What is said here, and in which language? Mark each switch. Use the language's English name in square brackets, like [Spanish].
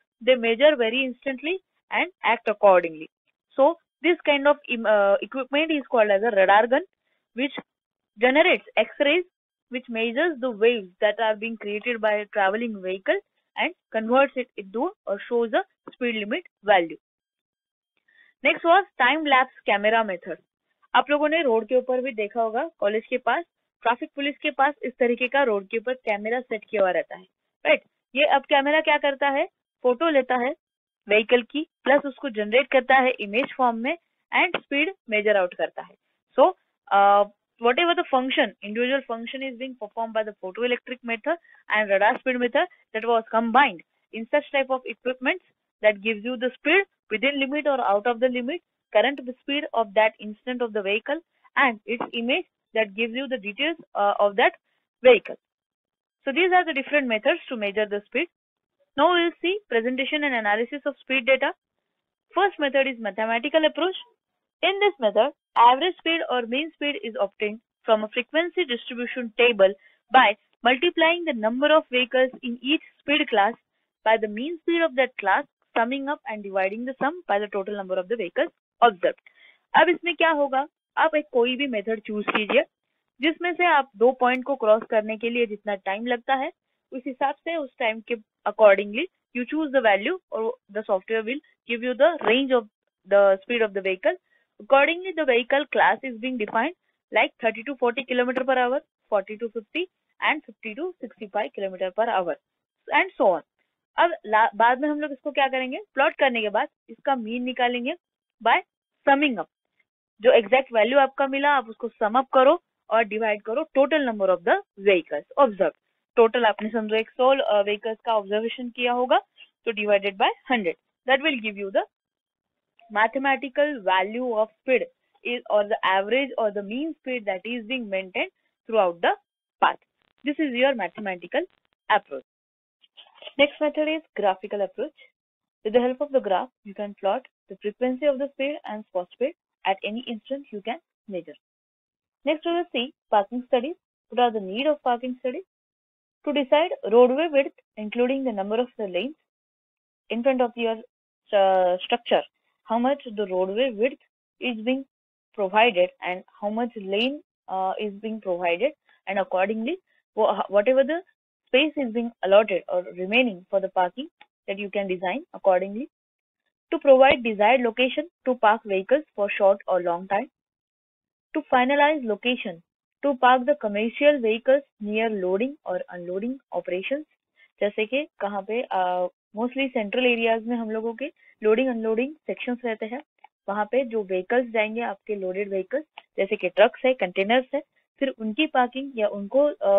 [English] They measure very instantly and act accordingly. So this kind of equipment is called as a radar gun, which generates X-rays, which measures the waves that are being created by a traveling vehicle and converts it into or shows a speed limit value. [Hindi] Next was time lapse camera method. आप लोगों ने road के ऊपर भी देखा होगा, college के पास traffic police के पास इस तरीके का रोड के ऊपर कैमरा सेट किया हुआ रहता है, राइट? ये अब कैमरा क्या करता है, फोटो लेता है व्हीकल की, प्लस उसको जनरेट करता है इमेज फॉर्म में, एंड स्पीड मेजर आउट करता है. [English] So whatever the function, individual function is being performed by the photoelectric method and radar speed method that was combined in such type of equipments that gives you the speed within limit or out of the limit, current speed of that instant of the vehicle, and its image that gives you the details of that vehicle. So these are the different methods to measure the speed. Now we will see presentation and analysis of speed data. First method is mathematical approach. In this method, average speed or mean speed is obtained from a frequency distribution table by multiplying the number of vehicles in each speed class by the mean speed of that class, summing up and dividing the sum by the total number of the vehicles observed. [Hindi] अब इसमें क्या होगा, आप एक कोई भी method choose कीजिए जिसमें से आप दो पॉइंट को क्रॉस करने के लिए जितना टाइम लगता है, उस हिसाब से उस टाइम के accordingly [English] you choose the value, or the software will give you the range of the speed of the vehicle. Accordingly, the vehicle class is being defined like 30 to 40 km per hour, 40 to 50, and 50 to 65 km per hour, and so on. [Hindi] अब बाद में हम लोग इसको क्या करेंगे, plot करने के बाद इसका मीन निकालेंगे बाय समिंग अप. जो एग्जैक्ट वैल्यू आपका मिला आप उसको सम अप करो और डिवाइड करो total number of the vehicles observe. Total आपने समझो 100 व्हीकल्स का ऑब्जर्वेशन किया होगा, [English] तो divided by 100, that will give you the mathematical value of speed is, or the average or the mean speed that is being maintained throughout the path. This is your mathematical approach. Next method is graphical approach. With the help of the graph, you can plot the frequency of the speed and spot speed at any instant you can measure. Next, we will see parking studies. What are the need of parking studies? To decide roadway width, including the number of the lanes in front of your structure, how much the roadway width is being provided and how much lane is being provided, and accordingly, whatever the space is being allotted or remaining for the parking, that you can design accordingly. To provide desired location to park vehicles for short or long time. To finalize location to park the commercial vehicles near loading और unloading operations, [Hindi] जैसे कि कहाँ पे mostly central areas में हम लोगों के loading unloading sections रहते हैं, वहाँ पे जो व्हीकल्स जाएंगे आपके लोडेड व्हीकल्स जैसे कि ट्रक्स है, कंटेनर्स है, फिर उनकी पार्किंग या उनको